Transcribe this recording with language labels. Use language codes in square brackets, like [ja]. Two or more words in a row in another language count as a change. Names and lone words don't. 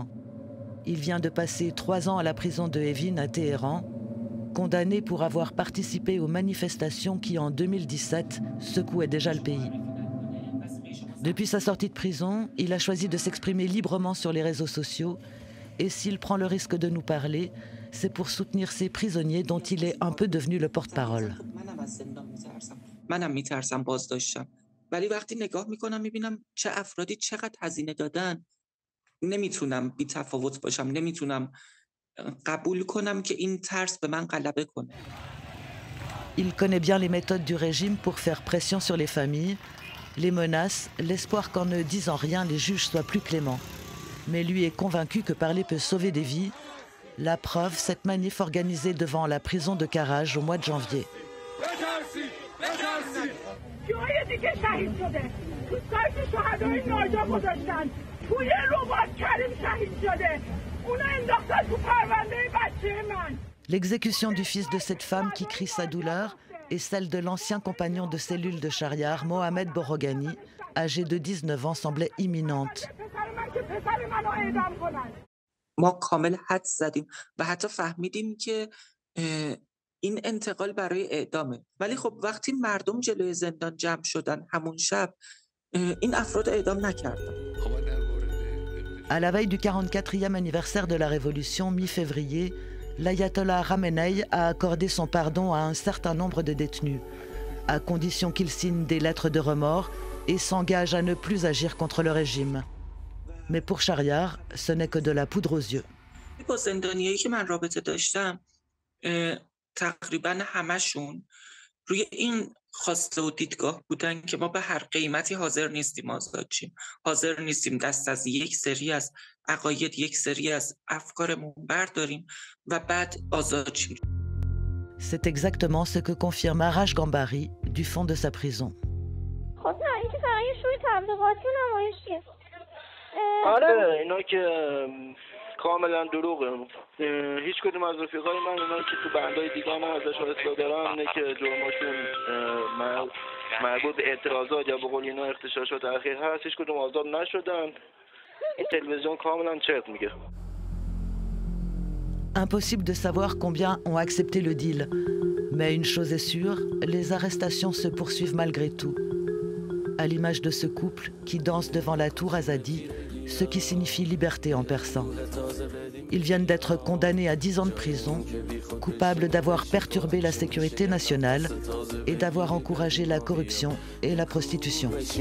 [fr] Il vient de passer 3 ans à la prison de Evin à Téhéran, condamné pour avoir participé aux manifestations qui, en 2017, secouaient déjà le pays. Depuis sa sortie de prison, il a choisi de s'exprimer librement sur les réseaux sociaux, et s'il prend le risque de nous parler, c'est pour soutenir ces prisonniers dont il est un peu devenu le porte-parole. [fa] منم میترسم بازداشتم ولی وقتی نگاه میکنم میبینم چه افرادی چقدر هزینه دادن نمیتونم بی تفاوت باشم، نمیتونم قبول کنم که این ترس به من غلبه کنه. [fr] Il connaît bien les méthodes du régime pour faire pression sur les familles, les menaces, l'espoir qu'en ne disant rien, les juges soient plus cléments. Mais lui est convaincu que parler peut sauver des vies. La preuve, cette manif organisée devant la prison de Karaj au mois de janvier. L'exécution du fils de cette femme qui crie sa douleur est celle de l'ancien compagnon de cellule de Shahriar, Mohamed Boroghani, âgé de 19 ans, semblait imminente. [fa] ما کامل حد زدیم و حتی فهمیدیم که این انتقال برای اعدامه. ولی خب وقتی مردم جلوی زندان جمع شدن همون شب این افراد اعدام نکردن. [fr] À la veille du 44e anniversaire de la Révolution, mi-février, l'ayatollah Khamenei a accordé son pardon à un certain nombre de détenus, à condition qu'ils signent des lettres de remords et s'engagent à ne plus agir contre le régime. Mais pour Shahriar, ce n'est que de la poudre aux yeux. [fa] با زندانیایی که من رابطه داشتم تقریبا همشون روی این خواسته و دیدگاه بودن که ما به هر قیمتی حاضر نیستیم آزاد شیم، حاضر نیستیم دست از یک سری از عقاید، یک سری از افکارمون برداریم و بعد آزاد شیم. [fr] C'est exactement ce que confirme Arash Gambari du fond de sa prison. [fa] خب نه این که فقط یه شوی تبلیغاتی و نمایشیه. آره اینا که کاملا دروغه. هیچ کدوم از رفیقای من اونا که تو بندای دیگه هم ازش اطلاع دارم اینه که جرماشون مربوط به اعتراضات یا به قول اینا اغتشاشات اخیر هست، هیچ کدوم آزاد نشدن. این تلویزیون کاملا چرت میگه. [fr] Impossible de savoir combien ont accepté le deal. Mais une chose est sûre, les arrestations se poursuivent malgré tout. À l'image de ce couple qui danse devant la tour Azadi, ce qui signifie liberté en persan. Ils viennent d'être condamnés à 10 ans de prison, coupables d'avoir perturbé la sécurité nationale et d'avoir encouragé la corruption et la prostitution.